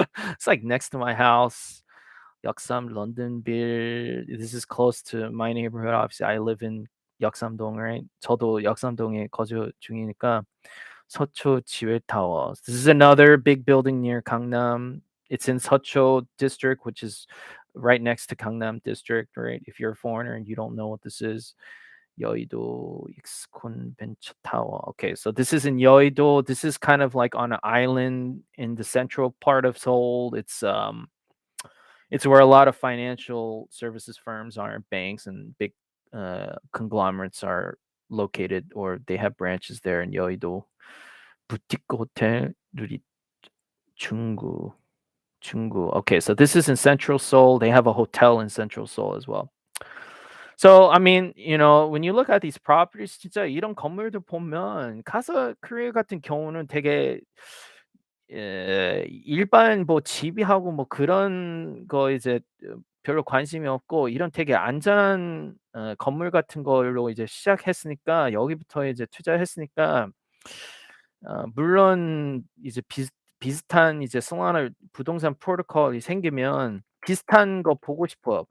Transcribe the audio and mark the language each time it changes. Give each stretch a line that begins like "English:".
English: It's like next to my house.
Korean: 역삼 런던빌.
English: This is close to my neighborhood. Obviously, I live in 역삼동, right?
Korean: 저도 역삼동에 거주 중이니까 서초 지회타워.
English: This is another big building near Gangnam. It's in Seocho district, which is right next to Gangnam district, right? If you're a foreigner and you don't know what this is, 여의도 익스콘 벤처 타워. Okay, so this is in Yeouido. This is kind of like on an island in the central part of Seoul. It's where a lot of financial services firms are, banks and big conglomerates are located, or they have branches there in Yeouido. Boutique Hotel 누리 중구.
Korean: 중구.
English: Okay, so this is in Central Seoul. They have a hotel in Central Seoul as well. So I mean, when you look at these properties,
Korean: 진짜 이런 건물들 보면 카사 크레 같은 경우는 되게 일반 뭐 지비하고 뭐 그런 거 이제 별로 관심이 없고, 이런 되게 안전한 건물 같은 걸로 이제 시작했으니까, 여기부터 이제 투자했으니까, 물론 이제 비슷한 이제 솔라나 부동산 프로토콜이 생기면 비슷한 거 보고 싶어요.